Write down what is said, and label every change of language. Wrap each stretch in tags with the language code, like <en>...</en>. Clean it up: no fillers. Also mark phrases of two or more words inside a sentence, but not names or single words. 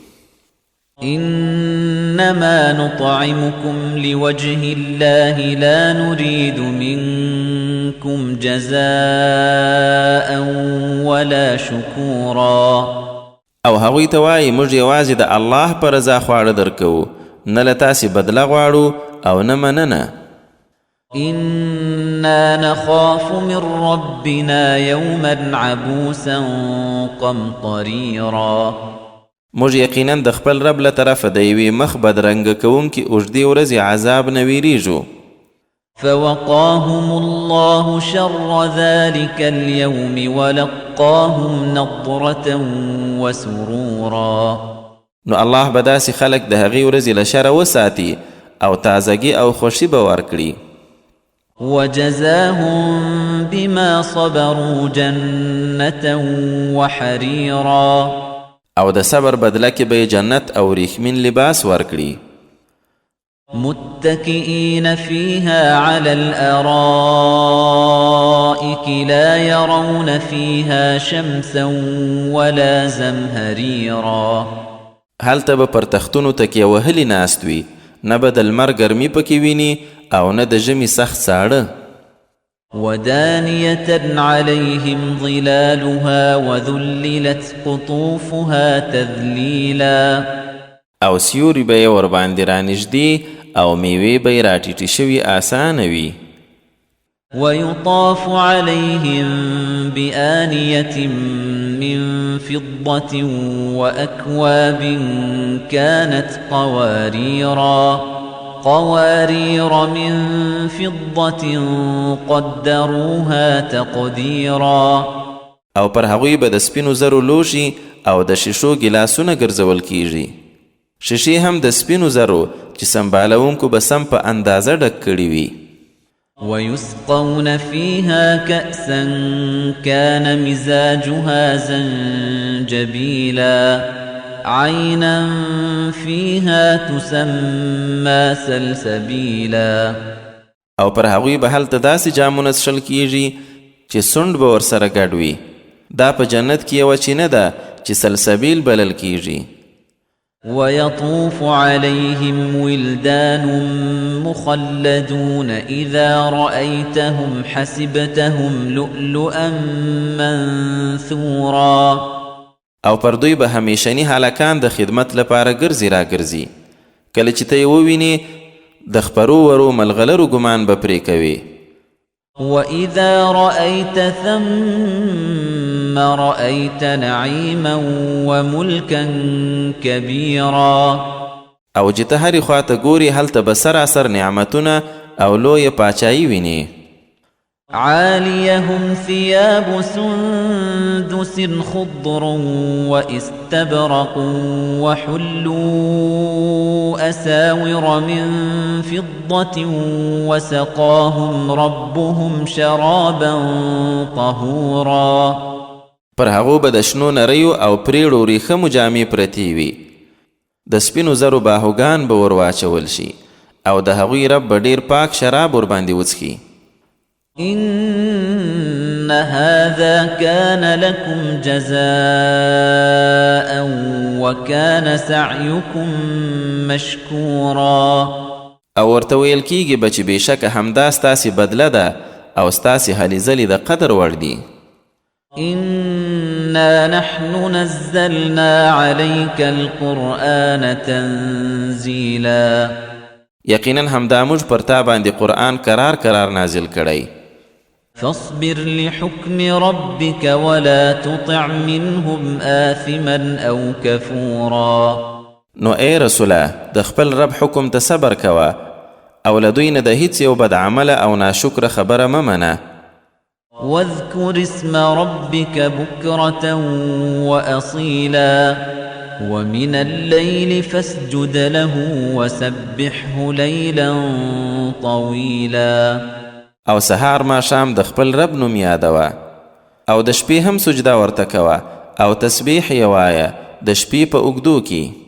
<ar>إنما نطعمكم لوجه الله لا نريد منكم جزاء ولا شكورا.</ar> <ps>او هغوی ته وایي موږ یوازې د الله په رضا خواړه درکوو، نه له تاسې بدله غواړو او نه مننه.</ps> <ar>إنا نخاف من ربنا يوما عبوسا قمطريرا.</ar> <ps>موږ یقینا د خپل رب له طرفه د یوې مخ بدرنګه کوونکې اوږدې ورځې عذاب نه ویریږو.</ps> <ar>فوقاهم الله شر ذلك اليوم ولقاهم نضرة وسرورا.</ar> <ps>نو الله به داسې خلک د هغې ورځې له شره وساتي او تازګي او خوښي به ورکړي.</ps> <ar>وجزاهم بما صبروا جنة وحريرا.</ar> <ps>او د صبر بدله کې به جنت او ریښمین لباس ورکړي.</ps> <ar>متكئين فيها على الأرائك لا يرون فيها شمسا ولا زمهريرا.</ar> <ps>هلته به پر تختونو تکیه وهلي ناست وي، نه به د لمر ګرمي پکې ویني او نه د ژمي سخت ساړه.</ps> <ar>ودانية عليهم ظلالها وذللت قطوفها تذليلا.</ar> <ps>او سیوري به یې ورباندې رانږدې او میوې به یې راټیټې شوي آسانه وي.</ps> <ar>ويطاف عليهم بآنية من فضة وأكواب كانت قوارير من فضة قدروها تقديرا.</ar> <ps>او پر هغوی به د سپینو زرو لوښي او د شیشو ګیلاسونه ګرځول کیږي. شیشې هم د سپینو زرو چې سمبالونکو به سم په اندازه ډک کړي وي.</ps> <ar>ويسقون فيها كأسا كان مزاجها زنجبيلا عينا فيها تسمى سلسبيلا.</ar> <ps>او پر هغوی به هلته داسې جامونه څښل کیږي چې سونډ به ورسره ګډ وي. دا په جنت کې یوه چینه ده چې سلسبیل بلل کیږي.</ps> <ar>ويطوف عليهم ولدان مخلدون إذا رأيتهم حسبتهم لؤلؤا منثورا.</ar> <ps>او پر دوی به همیشنی هلکان د خدمت لپاره ګرځي را ګرځي. کله چې ته یې ووینې د خپرو ورو ملغلرو ګمان به پرې کوي.</ps> <ar>وإذا رأيت ثم رأيت نعيما وملكا كبيرا.</ar> <ps>او چې ته هرې خواته ګوري هلته به سراسر نعمتونه او لویه پاچایي ویني.</ps> <ar>عاليهم ثياب سندس خضر واستبرق وحلوا أساور من فضة وسقاهم ربهم شرابا طهورا.</ar> <ps>پر هغو به د شنو نریو او پریړو ریخمو جامې پرتې وي. د سپینو زرو باهوګان به ور واچول شي او د هغوی رب به ډیر پاک شراب ورباندې وڅښي.</ps> <ar>إن هذا كان لكم جزاء وكان سعيكم مشكورا.</ar> <ps>او ورته ویل کیږي به چې بېشکه همدا ستاسې بدله ده او ستاسې هلې ځلې د قدر وړ دي.</ps> <ar>إنا نحن نزلنا عليك القرآن تنزيلا.</ar> <ps>یقینا همدا موږ پر تا باندې قرآن کرار نازل کړی.</ps> <ar>فاصبر لحكم ربك ولا تطع منهم آثما أو كفورا.</ar> <ps>نو ای رسوله د خپل رب حکم ته صبر کوه او له دوی نه د هیڅ یو بد عمله او ناشکره خبره مه منه.</ps> <ar>واذكر اسم ربك بكرة وأصيلا ومن الليل فاسجد له وسبحه ليلا طويلا</ar> <ps>او سهار ما شام د خپل رب نوم یادوه او د شپې هم سجده ورته کوه او تسبیح یې وایه د شپې په اوږدو کې</ps>